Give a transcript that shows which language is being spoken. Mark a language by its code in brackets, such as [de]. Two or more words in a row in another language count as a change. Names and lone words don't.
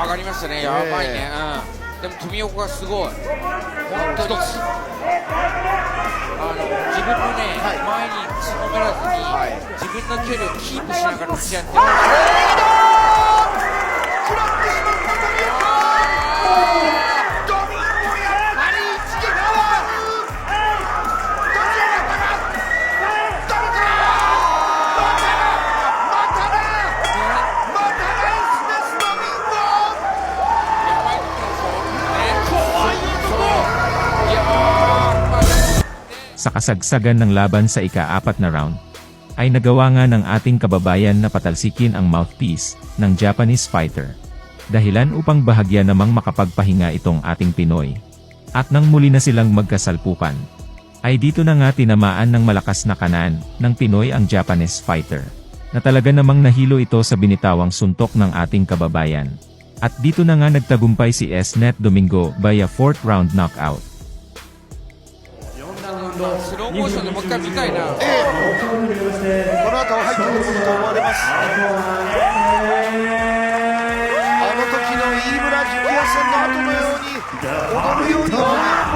[ja] 上がりましたね、やばいね、でも富岡がすごい、本当に自分のね、前につのがらずに、自分の距離をキープしながら打ち合ってます。食らってしまった富岡。ドミンゴやっぱり一撃はどちらだったか。ダメか。 [tl] Sa kasagsagan ng laban sa ika-4 na round, ay nagawa nga ng ating kababayan na patalsikin ang mouthpiece ng [en] Japanese fighter. [tl] Dahilan upang bahagya namang makapagpahinga itong ating Pinoy. At nang muli na silang magkasalpukan, ay dito na nga tinamaan ng malakas na kanan ng Pinoy ang [en] Japanese fighter, [tl] na talaga namang nahilo ito sa binitawang suntok ng ating kababayan. At dito na nga nagtagumpay si Esnet Domingo [en] via 4th round knockout. [ja] スローモーションでもう一回見たいな。この後は入ってくるものと思われます。あの時の飯村ジュニア戦の後のように踊るように